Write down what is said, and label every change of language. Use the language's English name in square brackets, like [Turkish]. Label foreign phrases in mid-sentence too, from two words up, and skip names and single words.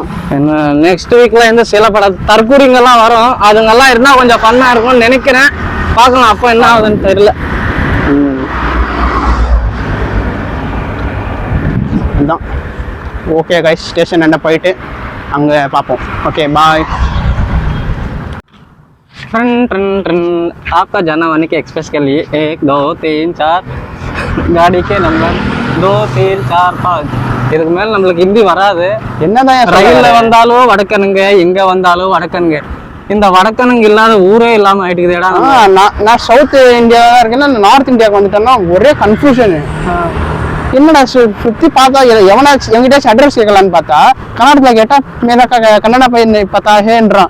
[Tamil] என்ன [English] next week [Tamil] இந்த சில பட தற்கூரிங்கெல்லாம் வரும், அதுங்கெல்லாம் இருந்தா கொஞ்சம் ஃபன்னா இருக்கும்னு நினைக்கிறேன். பார்க்கலாம் அப்போ என்ன ஆகுதுன்னு தெரியல. அதுதான். [English] okay guys, station [Tamil] என்ன போயிட்டு அங்கே பார்ப்போம். [English] okay bye. [Hindi] आपका जाना आने के एक्सप्रेस के लिए 1 2 3 4 गाड़ी के नंबर 2 3 4 5. [Tamil] இதுக்கு மேல நம்மளுக்கு ஹிந்தி வராது. என்னதான் ரயில்ல வந்தாலும் வடக்கனுங்க, எங்க வந்தாலும் வடக்கனுங்க. இந்த வடக்கனுங்க இல்லாத ஊரே இல்லாம ஆயிட்டுக்குதேடா. நான் சவுத் இந்தியா இருக்கேன்னா நார்த் இந்தியாவுக்கு வந்துட்டேன்னா ஒரே கன்ஃபியூஷன். என்னடா சுத்தி பார்த்தா எவனாச்சும் எங்கிட்டாச்சும் அட்ரஸ் கேட்கலான்னு பார்த்தா கர்நாடகத்துல கேட்டா மேல கன்னடா பையன் பார்த்தான்றான்.